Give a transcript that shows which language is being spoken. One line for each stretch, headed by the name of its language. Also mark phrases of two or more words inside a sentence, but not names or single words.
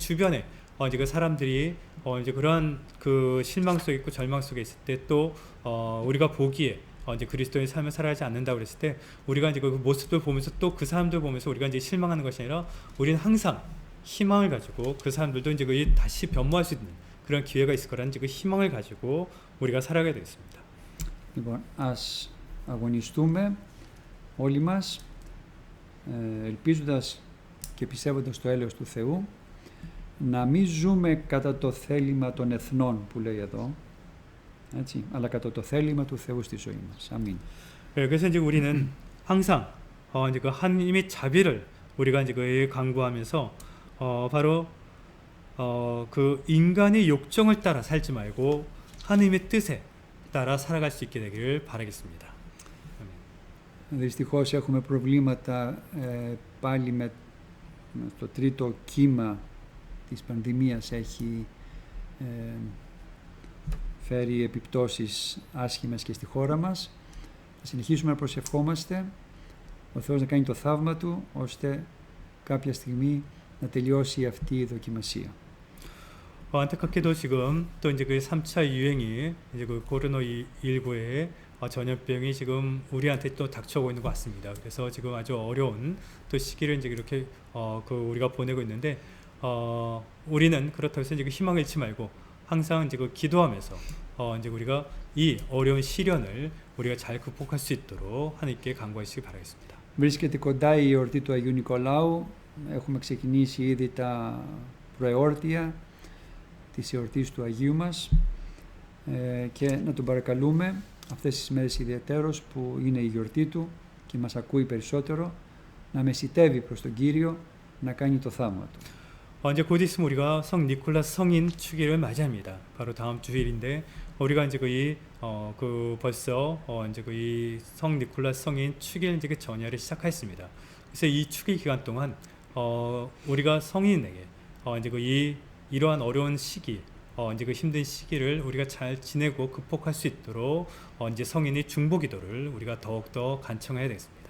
Korean: 주변에 이제 그 사람들이 이제 그러한 그 실망 속에 있고 절망 속에 있을 때 또 우리가 보기에 이제 그리스도의 삶을 살아가지 않는다 그랬을 때 우리가 이제 그 모습을 보면서 또 그 사람들 보면서 우리가 이제 실망하는 것이 아니라 우리는 항상 희망을 가지고 그 사람들도 이제 다시 변모할 수 있는 그런 기회가 있을 거라는 그 희망을 가지고 우리가 살아가야 되겠습니다.
Greek: Λοιπόν, ας αγωνιστούμε όλοι μας, ελπίζοντας και πιστεύοντας στο έλεος του Θεού, να μην ζούμε κατά το θέλημα των εθνών που λέει εδώ, έτσι, αλλά κατά το θέλημα του Θεού στη ζωή μας. Αμήν.
Korean: 그래서 이제 우리는 항상 이제 그 하나님의 자비를 우리가 이제 강구하면서 바로 그 인간의 욕정을 따라 살지 말고 하나님의 뜻에 따라 살아갈 수 있게 되기를 바라겠습니다.
Greek: Δυστυχώς έχουμε προβλήματα πάλι με το τρίτο κύμα της πανδημίας, έχει φέρει επιπτώσεις άσχημες και στη χώρα μας. Θα συνεχίσουμε να προσευχόμαστε ο Θεός να κάνει το θαύμα Του, ώστε κάποια στιγμή να τελειώσει αυτή η δοκιμασία.
Korean: 안타깝게도 지금 또 이제 그 3차 유행이 이제 그 코로나19의 전염병이 지금 우리한테 또 닥쳐오고 있는 것 같습니다. 그래서 지금 아주 어려운 또 시기를 이제 이렇게 그 우리가 보내고 있는데, 우리는 그렇다고 해서 이제 그 희망을 잃지 말고 항상 이제 그 기도하면서 이제 우리가 이 어려운 시련을 우리가 잘 극복할 수 있도록 하나님께 간구하시기 바라겠습니다.
Greek: Βρίσκεται κοντά η εορτή του Αγίου Νικολάου. Έχουμε ξεκινήσει ήδη τα προεόρτια της εορτής του Αγίου μας και να τον παρακαλούμε αυτές τις μέρες ιδιαιτέρως που είναι η γιορτή του και μας ακούει περισσότερο, να μεσητεύει προς τον Κύριο να κάνει το θαύμα του.
Korean: 이제 곧 있으면 우리가 성 니콜라스 성인 축일을 맞이합니다. 바로 다음 주일인데 우리가 이제 그 벌써 이제 성 니콜라스 성인 축일 이제 그 전야를 시작했습니다. 그래서 이 축일 기간 동안 우리가 성인에게 이제 이러한 어려운 시기, 이제 그 힘든 시기를 우리가 잘 지내고 극복할 수 있도록 이제 성인의 중보기도를 우리가 더욱더 간청해야 되겠습니다.